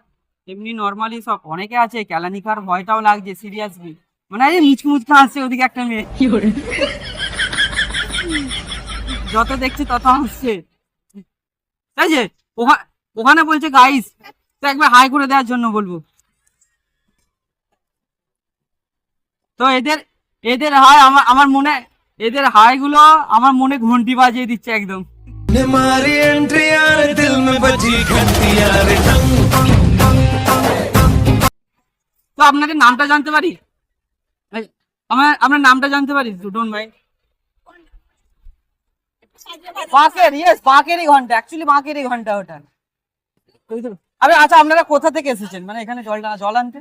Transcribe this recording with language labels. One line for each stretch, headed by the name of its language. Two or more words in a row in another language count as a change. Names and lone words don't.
Bangla: এমনি নর্মালি সব অনেকে আছে, কেলানিকার ভয়টাও লাগছে সিরিয়াসলি, মানে এই মুচকি মুচকি আসছে ওদিকে একটা মেয়ে, যত দেখছি তত হাসছে। তাই যে ওখানে বলছে গাইস, তো একবার হাই করে দেওয়ার জন্য বলবো। তো এদের এদের হাই আমার মনে, এদের হাই গুলো আমার মনে ঘন্টি বাজিয়ে দিচ্ছে একদম।
Hindi: हमारी एंट्री यार दिल में बजी घंटी यार।
Bangla: তো আপনাদের নামটা জানতে পারি? আপনার নামটা জানতে পারি?
English: don't mind.
Bangla: বাঁকের, ইয়েস, বাঁকেরই ঘন্টা, অ্যাকচুয়ালি বাঁকেরই ঘন্টা ওটা। আরে আচ্ছা, আপনারা কোথা থেকে এসেছেন, মানে এখানে জল আনতে?